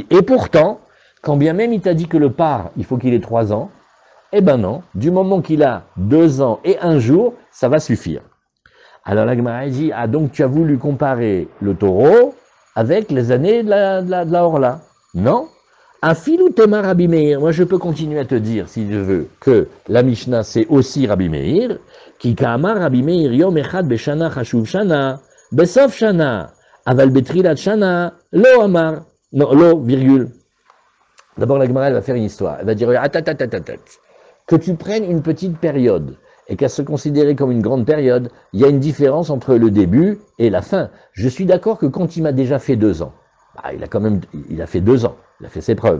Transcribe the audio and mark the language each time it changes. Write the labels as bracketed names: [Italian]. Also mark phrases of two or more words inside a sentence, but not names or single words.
[French] Et pourtant, quand bien même il t'a dit que le par, il faut qu'il ait 3 ans, eh ben non, du moment qu'il a 2 ans et 1 jour, ça va suffire. Alors la Gemara dit, ah donc tu as voulu comparer le taureau avec les années de la Orla. Non. [Aramaic] אפילו תימא רבי מאיר, [French] moi je peux continuer à te dire, si je veux, que la Mishnah c'est aussi Rabbi Meir, qui [Hebrew] קאמר רבי מאיר יום אחד בשנה חשוב שנה, בסוף שנה. אבל בתחילת שנה, לא אמר. [French] Non, lo, virgule. D'abord, la Gemara, elle va faire une histoire. Elle va dire, Que tu prennes une petite période et qu'à se considérer comme une grande période, il y a une différence entre le début et la fin. Je suis d'accord que quand il m'a déjà fait 2 ans, bah, il a fait 2 ans, il a fait ses preuves.